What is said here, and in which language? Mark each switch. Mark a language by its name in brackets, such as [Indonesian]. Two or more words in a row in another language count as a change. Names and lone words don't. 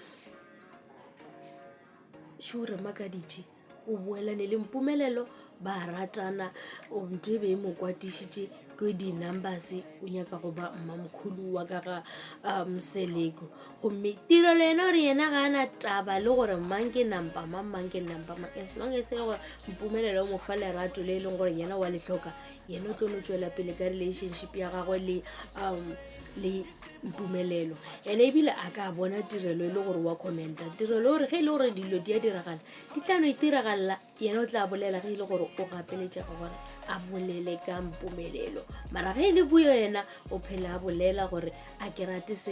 [Northern Sotho] sure makaditše o boelane le mpumelelo ba ratana o ntho e be e mo kwatišitše ke di-numbers o nyaka go ba mmamkhulu wa ka ga Mseleku gomme tirelo yena gore yena ga ana taba le gore mang ke nampa [English] as long as [Northern Sotho] e le gore mpumelelo o mo fa lerato le e leng gore yena wa le hloka yena o tlo no tšwela pele ka relationship ya gagwe le le mpumelelo ene ebile a ka bona tirelo e le gore wa commenta tirelo gore ge e le gore dilo di a diragala di tla no itiragalla yena o tla bolela ge e le gore o gapeletšega gore a bolele ka mpumelelo mara ge e le buyo yena o phela a bolela gore a ke rate se